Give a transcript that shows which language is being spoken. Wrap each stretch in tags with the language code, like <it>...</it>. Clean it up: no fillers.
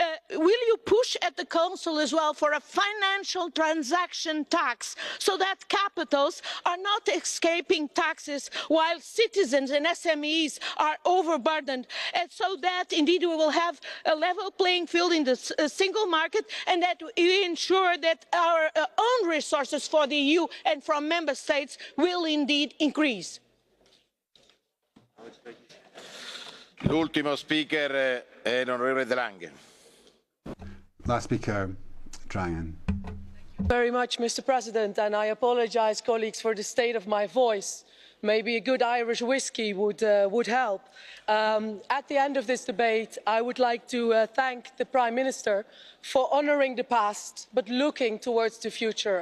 <en>Will you push at the Council as well for a financial transaction tax so that capitals are not escaping taxes while citizens and SMEs are overburdened, and so that indeed we will have a level playing field in the single market and that we ensure that our own resources for the EU and from member states will indeed increase?</en> <it>L'ultimo speaker è l'onorevole De Lange.</it> <en>Last speaker, Drangan. Very much, Mr. President, and I apologise, colleagues, for the state of my voice. Maybe a good Irish whiskey would help. At the end of this debate, I would like to thank the Prime Minister for honouring the past, but looking towards the future.</en>